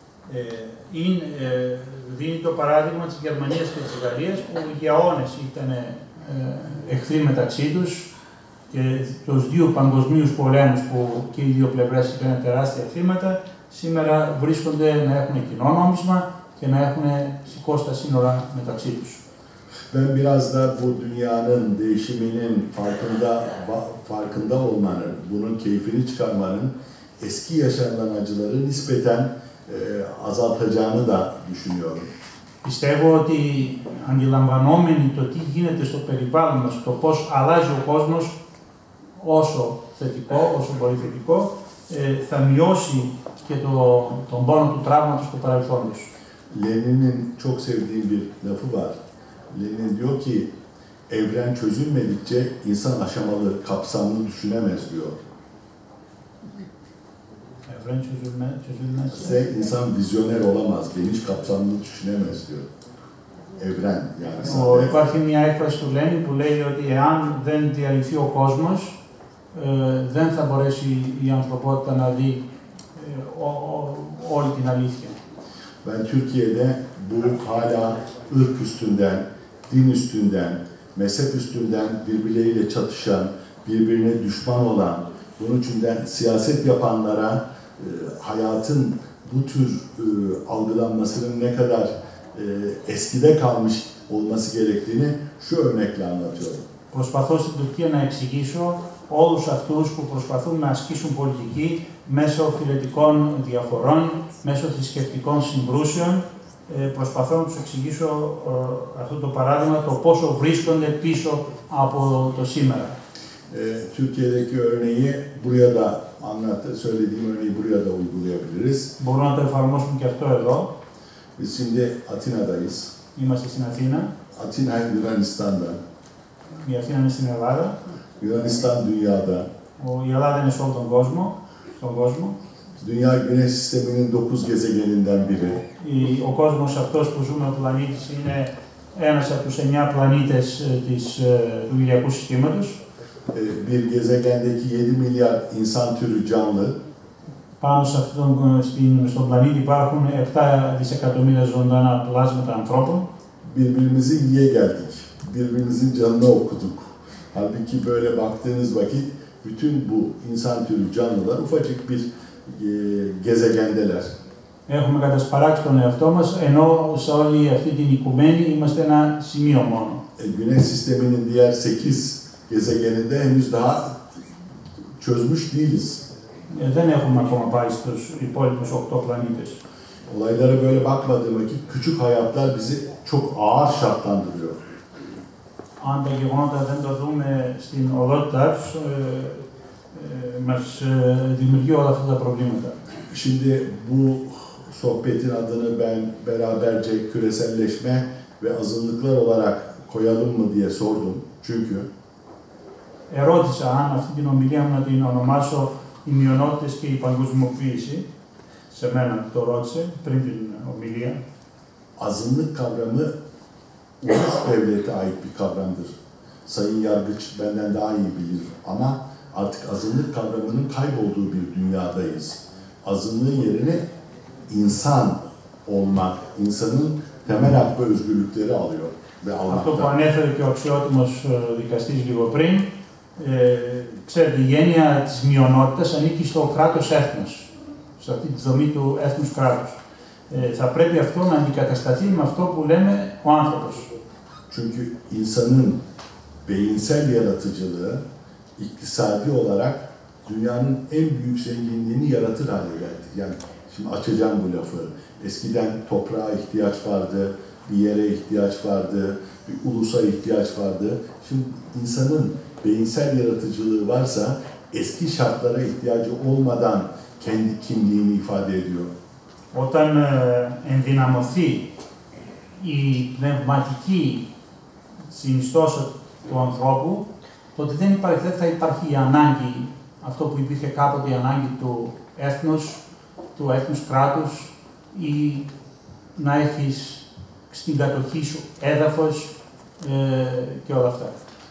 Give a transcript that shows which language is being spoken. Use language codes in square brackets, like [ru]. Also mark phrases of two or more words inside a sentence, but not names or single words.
[el] Δίνει το παράδειγμα της Γερμανίας και της Γαλλίας που για αιώνες ήταν εχθροί μεταξύ τους και τους δύο παγκοσμίους πολέμους που και οι δύο πλευρές είχαν τεράστια θύματα, σήμερα βρίσκονται να έχουν κοινό νόμισμα και να έχουν σηκώσει τα σύνορα μεταξύ τους. [tr] Ben biraz da bu dünyanın değişiminin farkında olmanın, bunun keyfini çıkarmanın eski yaşanılan acıları nispeten azaltacağını da düşünüyorum. [el] Πιστεύω ότι αντιλαμβανόμενοι το τι γίνεται στο περιβάλλον μας, το πώς αλλάζει ο κόσμος, όσο θετικό, όσο μπορεί θετικό, θα μειώσει και τον πόνο του τραύματος του παρελθόντος. [tr] Lenin'in çok sevdiğim bir lafı var. Lenin diyor ki, evren çözülmedikçe insan aşamalı, kapsamlı düşünemez diyor. Evren çözülmezse insan vizyoner olamaz, geniş kapsamlı düşünemez diyor. Evren yani. [el] Υπάρχει μια έκφραση του Λένιν που λέει ότι εάν δεν διαλυθεί ο κόσμος, δεν θα μπορέσει η ανθρωπότητα να δει όλη την αλήθεια. [tr] Ben Türkiye'de bu hala ırk üstünden, din üstünden, mezhep üstünden birbirleriyle çatışan, birbirine düşman olan, bunun içinden siyaset yapanlara hayatın bu tür algılanmasının ne kadar eskide kalmış olması gerektiğini şu örnekle anlatıyorum. [el] Προσπαθώ στην Τουρκία να εξηγήσω όλους αυτούς που προσπαθούν να ασκήσουν πολιτική μέσω φιλετικών διαφορών, μέσω θρησκευτικών συγκρούσεων. Προσπαθώ να τους εξηγήσω αυτό το παράδειγμα, το πόσο βρίσκονται πίσω από το σήμερα. [tr] Türkiye'deki örneği buraya da söylediğim örneği buraya da uygulayabiliriz. [el] Μπορούμε να το εφαρμόσουμε και αυτό εδώ. [tr] Biz şimdi Atina'dayız. [el] Είμαστε στην Αθήνα. [tr] Atina Yunanistan'da. [el] Η Αθήνα είναι στην Ελλάδα. [tr] Yunanistan dünyada. [el] Η Ελλάδα είναι σε όλο τον κόσμο. Στον κόσμο. [tr] Dünya güneş sisteminin 9 gezegeninden biri. [el] Ο κόσμος αυτός που ζούμε, ο πλανήτης, είναι ένας από τους 9 πλανήτες του ηλιακού συστήματος. [tr] Bir gezegendeki 7 milyar insan türü canlı. [el] Πάνω στον πλανήτη υπάρχουν 7 δισεκατομμύρια ζωντανά πλάσματα ανθρώπων. [tr] Birbirimizi yiye geldik. Birbirimizin canını okuduk. Halbuki böyle baktığınız vakit bütün bu insan türü canlılar ufacık bir gezegendeler. [el] Έχουμε κατασπαράξει τον εαυτό μας, ενώ σε όλη αυτή την οικουμένη είμαστε ένα σημείο μόνο. [tr] Güneş sisteminin diğer 8 gezegeninde henüz daha çözmüş değiliz. [el] Δεν έχουμε ακόμα πάει στους υπόλοιπους 8 πλανήτες. [tr] Olaylara böyle bakmadığım vakit küçük hayatlar bizi çok ağır şartlandırıyor. [el] Αν τα γεγονότα δεν το δούμε στην οδότητά τους, μας δημιουργεί όλα αυτά τα προβλήματα. [tr] Şimdi bu sohbetin adını ben beraberce küreselleşme ve azınlıklar olarak koyalım mı diye sordum. Çünkü [el] Ερώτησα αν αυτή την ομιλία μου να την ονομάσω οι μειονότητες και η παγκοσμιοποίηση. Σε μένα το ρώτησε πριν την ομιλία. [tr] Azınlık kavramı ulus devlete ait bir kavramdır. Sayın Yargıç benden daha iyi bilir ama artık azınlık kavramının kaybolduğu bir dünyadayız. Azınlığın yerine insan olmak, insanın temel hak ve özgürlükleri alıyor ve [el] Αυτό που [tr] almakta. [el] ανέφερε και ο αξιότιμος δικαστής λίγο πριν, ξέρετε, η έννοια της μειονότητας ανήκει στο κράτος έθνος, σε αυτή τη δομή του έθνους κράτους. Θα πρέπει αυτό να αντικατασταθεί με αυτό που λέμε ο άνθρωπος. [tr] Çünkü insanın beyinsel yaratıcılığı iktisadi olarak dünyanın en büyük zenginliğini yaratır hale geldi. Yani şimdi açacağım bu lafı. Eskiden toprağa ihtiyaç vardı, bir yere ihtiyaç vardı, bir ulusa ihtiyaç vardı. Şimdi insanın beyinsel yaratıcılığı varsa eski şartlara ihtiyacı olmadan kendi kimliğini ifade ediyor. [el] Όταν ενδυναμωθεί η πνευματική συνιστόσα του ανθρώπου, τότε δεν θα υπάρχει η ανάγκη, αυτό που υπήρχε κάποτε, η ανάγκη του έθνους κράτους ή να έχεις στην κατοχή σου έδαφος και όλα αυτά.